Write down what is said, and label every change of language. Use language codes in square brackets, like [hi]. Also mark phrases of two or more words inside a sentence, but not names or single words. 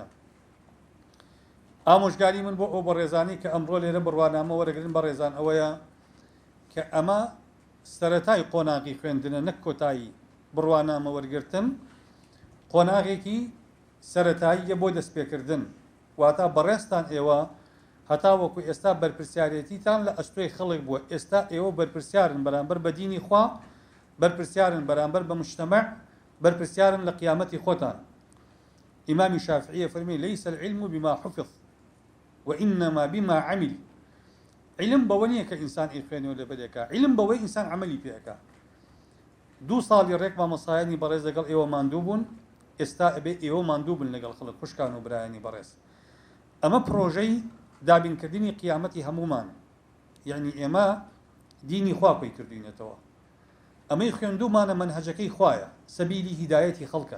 [ckb] ئامۆژگاری من بۆ ئەو بەڕێزانی کە ئەمڕۆ لێرە بڕوانامە وەرەگرن بەڕێزان ئەوەیە کە ئەمە سەرەتای قۆناغی خوێندنە نەک کۆتایی بڕوانامە وەرگرتن، قۆناغێکی سەرەتاییە بۆ دەستپێکردن، واتە بەڕێستان ئێوە هەتا وەکو ئێستا بەرپرسیارەتیتان لە ئەستۆی خەڵک بووە، ئێستا ئێوە بەرپرسیارن بەرامبەر بە دینی خوا، بەرپرسیارن بەرامبەر بە مجتەمع، بەرپرسیارن لە قیامەتی خۆتان. ئیمامی شافعیە فەرمی [ar] لەیس العلم بما حفظ وإنما بما عمل. [ckb] علم بەوە نییە کە ئینسان ئیخوێنێ و لەبەرێکە، علم بەوەی ئینسان عملی پێەکە. 2 ساڵی ڕێک مامۆستایانی بەڕێز لەگەڵ ئێوە ماندوو بوون، ئێستا ئەبێ ئێوە ماندوو بن لەگەڵ خەڵک خوشکان و برایانی بەڕێز. ئەمە پرۆژەی دابینکردنی قیامەتی هەمومان، یعنی ئێمە دینی خوا پێی کردوینەتەوە، ئەمەی خوێندومانە منهەجەکەی خوایە، سەبیلی هیدایەتی خەڵکە.